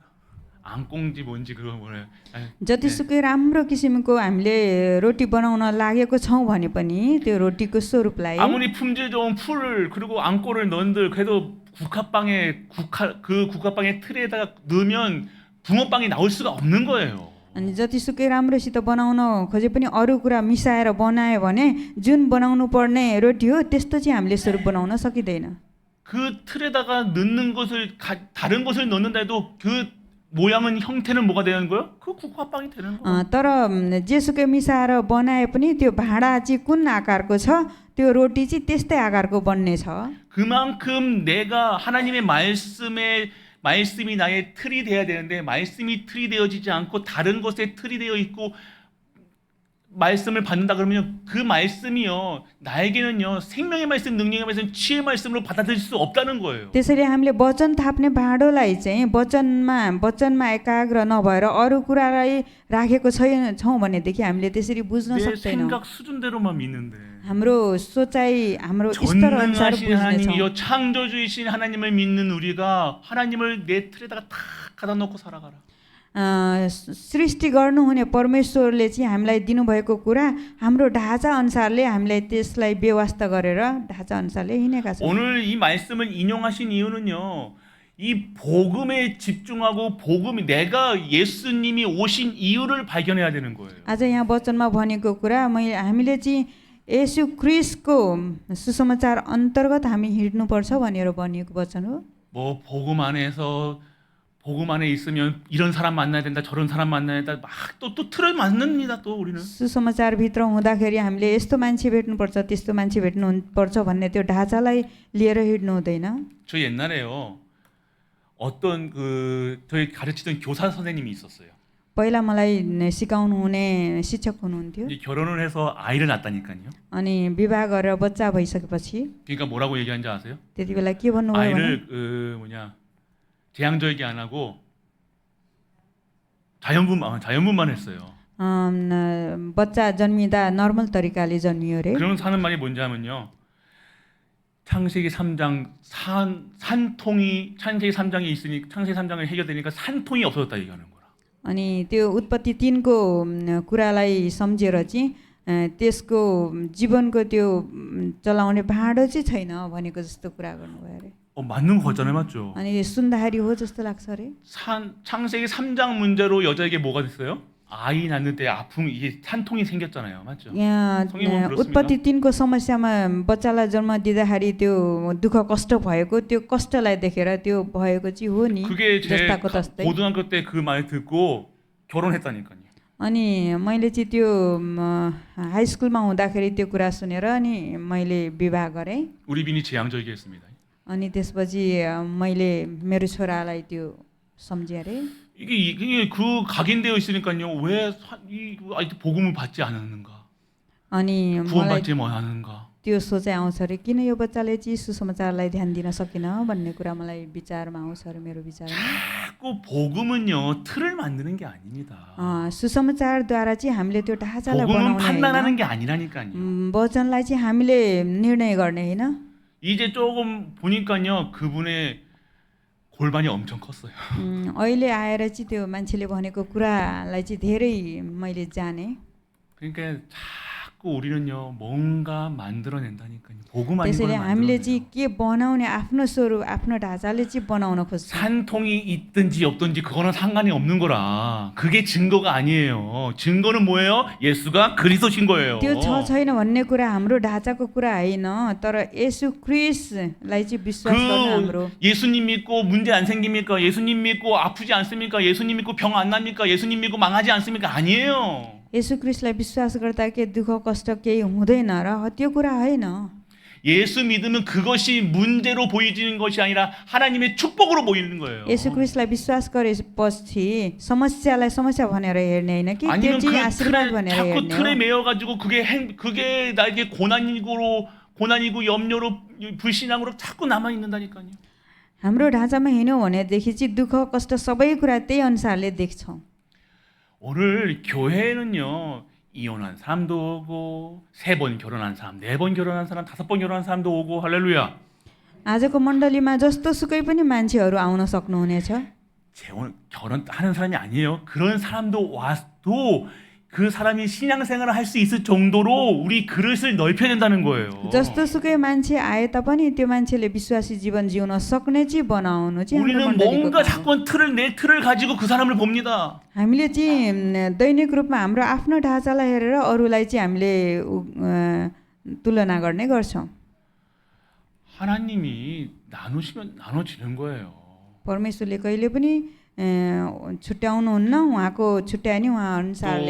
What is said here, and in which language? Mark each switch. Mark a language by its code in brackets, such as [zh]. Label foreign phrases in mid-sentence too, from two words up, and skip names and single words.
[ko] 앙꽁지 뭔지 그거 뭐래? [ne] जतिसुकै राम्रो किसिमको हामीले रोटी बनाउन लागेको छौँ भने पनि त्यो रोटीको स्वरूपलाई [ko] 아무리 품질 좋은 풀을 그리고 앙꼬를 넣은들 그래도 국화빵의 틀에다가 넣으면 붕어빵이 나올 수가 없는 거예요. [ne] अनि जतिसुकै राम्रोसित बनाउन खोजे पनि अरू कुरा मिसाएर बनायो भने जुन बनाउनु पर्ने रोटी हो त्यस्तो चाहिँ हामीले स्वरूप बनाउन सकिँदैन। [ko] 그 틀에다가 넣는 것을 다른 것을 넣는다 해도 그 모양은 형태는 뭐가 되는 거예요? 그 국화빵이 되는 거예요. [ne] तर जेसुकै मिसाएर बनाए पनि त्यो भाँडा चाहिँ कुन आकारको छ त्यो रोटी चाहिँ त्यस्तै आकारको बन्ने छ। [ko] 그만큼 내가 하나님의 말씀이 나의 틀이 돼야 되는데 말씀이 틀이 되어지지 않고 다른 것에 틀이 되어 있고 말씀을 받는다 그러면 그 말씀이요 나에게는요 생명의 말씀, 능력의 말씀, 치유의 말씀으로 받아들일 수 없다는 거예요. [ne] त्यसैले हामीले वचन थाप्ने भाँडोलाई चाहिँ वचनमा एकाग्र नभएर अरू कुरालाई राखेको छौँ भनेदेखि हामीले त्यसरी बुझ्न [ko] 내 [ne] सक्दैनौँ। [ko] 생각 수준대로만 믿는데 [ne] हाम्रो सोचाइ हाम्रो स्तर अनुसार [ko] 전능하신 [ne] बुझ्नेछौँ। [ko] 하나님이요 창조주이신 하나님을 믿는 우리가 하나님을 내 틀에다가 탁 갖다 놓고 살아가라. [ne] सृष्टि गर्नुहुने परमेश्वरले चाहिँ हामीलाई दिनुभएको कुरा हाम्रो ढाँचा अनुसारले हामीलाई त्यसलाई व्यवस्था गरेर ढाँचा अनुसारले हिँडेका छौँ। [ko] 오늘 이 말씀을 인용하신 이유는요. 이 복음에 집중하고 내가 예수님이 오신 이유를 발견해야 되는 거예요. [ne] आज यहाँ वचनमा भनेको कुरा हामीले चाहिँ येशू ख्रीष्टको सुसमाचार अन्तर्गत हामी हिँड्नुपर्छ भनेर भनिएको वचन हो। [ko] 뭐 복음 안에 있으면 이런 사람 만나야 된다, 저런 사람 만나야 된다, 막 또 틀을 만듭니다. 또 우리는 [ne] सुसमाचारभित्र हुँदाखेरि हामीले यस्तो मान्छे भेट्नुपर्छ त्यस्तो मान्छे भेट्नुपर्छ भन्ने त्यो ढाँचालाई लिएर हिँड्नु हुँदैन। [ko] 저 옛날에요. 어떤 저희 가르치던 교사 선생님이 있었어요. [ne] पहिला मलाई सिकाउनु हुने शिक्षक हुनुहुन्थ्यो। [ko] 이제 결혼을 해서 아이를 낳았다니까요. [ne] अनि विवाह गरेर बच्चा भइसकेपछि [ko] 그러니까 뭐라고 얘기하는지 아세요? [ne] त्यति बेला के भन्नुभयो भने [ko] 아이를 제왕절개 안 하고 자연분만 했어요. [ne] बच्चा जन्मिँदा नर्मल तरिकाले जन्मियो रे। [ko] 그러면서 하는 말이 뭔지 하면요. 창세기 3장 창세기 3장에 있으니 창세기 3장을 해결되니까 산통이 없어졌다 얘기하는 거라. [ne] अनि त्यो उत्पत्ति 3को कुरालाई सम्झेर चाहिँ त्यसको जीवनको त्यो चलाउने भाँडो चाहिँ छैन भनेको जस्तो कुरा गर्नुभयो अरे। [ko] 맞는 거잖아요, 맞죠? [ne] अनि सुन्दाखेरि हो जस्तो लाग्छ अरे। [ko] 창세기 3장 문제로 여자에게 뭐가 됐어요? 아이 낳는 때 아픔 이게 산통이 생겼잖아요, 맞죠? [ne] यहाँ [ko] 성경은 그렇습니다. [ne] उत्पत्ति 3को समस्यामा बच्चालाई जन्म दिँदाखेरि त्यो दुःख कष्ट भएको त्यो कष्टलाई देखेर त्यो भएको चाहिँ हो नि [ko] 그게 제 [ne] जस्ताको तस्तै। [ko] 고등학교 때 그 말 듣고 결혼했다니까요. [ne] अनि मैले चाहिँ त्यो हाई स्कुलमा हुँदाखेरि त्यो कुरा सुनेर अनि मैले विवाह गरेँ। [ko] 우리 빈이 제왕절개했습니다. [ne] अनि त्यसपछि मैले मेरो छोरालाई त्यो सम्झेँ अरे। [ko] 이게 각인되어 있으니까요. 왜 아직도 복음을 받지 않았는가? [ne] अनि मलाई [ko] 구원받지 못하는가? [ne] त्यो सोचाइ आउँछ अरे किन यो बच्चाले चाहिँ सुसमाचारलाई ध्यान दिन सकेन भन्ने कुरा मलाई विचारमा आउँछ अरे मेरो विचारमा। [ko] 자꾸 복음은요 틀을 만드는 게 아닙니다. [ne] सुसमाचारद्वारा चाहिँ हामीले त्यो ढाँचालाई [ko] 복음은 [ne] बनाउने [ko] 판단하는 [ne] होइन। [ko] 게 아니라니까요. [ne] वचनलाई चाहिँ हामीले निर्णय गर्ने होइन। [ko] 이제 조금 보니까요 그분의 골반이 엄청 컸어요. [ne] अहिले आएर चाहिँ त्यो मान्छेले भनेको कुरालाई चाहिँ धेरै मैले जाने। [ko] 그러니까 자꾸 우리는요 뭔가 만들어낸다니까요. 복음 아닌 [ne] त्यसैले [ko] 걸 [ne] हामीले [ko] 만들어내요. [ne] चाहिँ के बनाउने आफ्नो स्वरूप आफ्नो ढाँचाले चाहिँ बनाउन खोज्छौँ। [ko] 산통이 있든지 없든지 그거는 상관이 없는 거라. 그게 증거가 아니에요. 증거는 뭐예요? 예수가 그리스도신 거예요. [ne] त्यो छ छैन भन्ने कुरा हाम्रो ढाँचाको कुरा होइन, तर येशू ख्रीष्टलाई चाहिँ विश्वास गर्न हाम्रो। [ko] 예수님 믿고 문제 안 생깁니까? 예수님 믿고 아프지 않습니까? 예수님 믿고 병 안 납니까? 예수님 믿고 망하지 않습니까? 아니에요. [ne] येशू ख्रीष्टलाई विश्वास गर्दा के दुःख कष्ट केही हुँदैन र त्यो कुरा होइन। [ko] 예수 믿으면 그것이 문제로 보이지는 것이 아니라 하나님의 축복으로 보이는 거예요. [ne] येशू ख्रीष्टलाई विश्वास गरेपछि समस्यालाई समस्या भनेर हेर्ने होइन कि त्यो [ko] 아니면 [ne] चाहिँ [ko] 그 [ne] आशीर्वाद [ko] 틀에 [ne] भनेर [ko] 자꾸 [ne] हेर्ने [ko] 틀에 [ne] हो। [ko] 매여 가지고 그게 나에게 고난이고 염려로 불신앙으로 자꾸 남아 있는다니까요. [ne] हाम्रो ढाँचामा हिँड्यौँ भनेदेखि चाहिँ दुःख कष्ट सबै कुरा त्यही अनुसारले देख्छौँ। [ko] 오늘 교회는요 이혼한 사람도 오고 3번 결혼한 사람, 4번 결혼한 사람, 5번 결혼한 사람도 오고 할렐루야. [ne] आजको मण्डलीमा जस्तो सुकै पनि मान्छेहरू आउन सक्नुहुनेछ। [ko] 결혼하는 사람이 아니에요. 그런 사람도 와도 그 사람이 신앙생활을 할 수 있을 정도로 우리 그릇을 넓혀야 된다는 거예요. [ne] जस्तो सुकै मान्छे आए तापनि त्यो मान्छेले विश्वासी जीवन जिउन सक्ने चाहिँ बनाउनु चाहिँ हाम्रो [ko] 우리는 [ne] मण्डलीको [ko] 뭔가 [ne] काम हो। [ko] 자꾸 내 틀을 가지고 그 사람을 봅니다. [ne] हामीले चाहिँ दैनिक रूपमा हाम्रो आफ्नो ढाँचालाई हेरेर अरूलाई चाहिँ हामीले तुलना गर्ने गर्छौँ। [ko] 하나님이 나누시면 나눠지는 거예요. [ne] परमेश्वरले कहिले पनि छुट्याउनुहुन्न उहाँको छुट्याए नि उहाँ अनुसारले